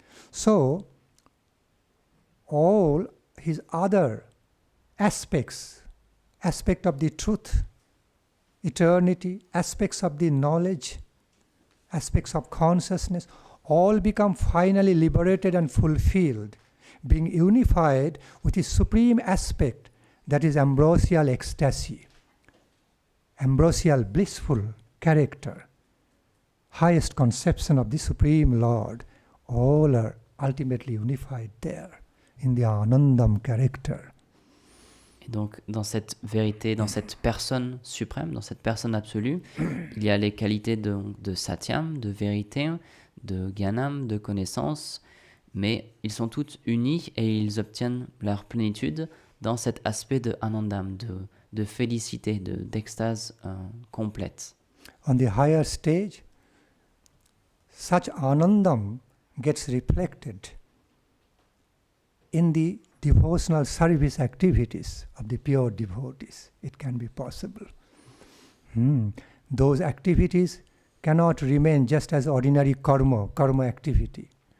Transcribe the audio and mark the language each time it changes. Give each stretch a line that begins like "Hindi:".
English: So, all his other aspect of the truth, eternity, aspects of the knowledge, aspects of consciousness, all become finally liberated and fulfilled, being unified with his supreme aspect, that is ambrosial ecstasy, ambrosial blissful character, highest conception of the Supreme Lord. All are ultimately unified there in the Anandam character.
French: Et donc, dans cette vérité, dans cette personne suprême, dans cette personne absolue, il y a les qualités de Satyam, de vérité, de Jnanam, de connaissance, mais ils sont tous unis et ils obtiennent leur plénitude dans cet aspect de Anandam, de félicité, d'extase complète.
English: On the higher stage, such Anandam gets reflected in the devotional service activities of the pure devotees. It can be possible. Those activities cannot remain just as ordinary karma activity.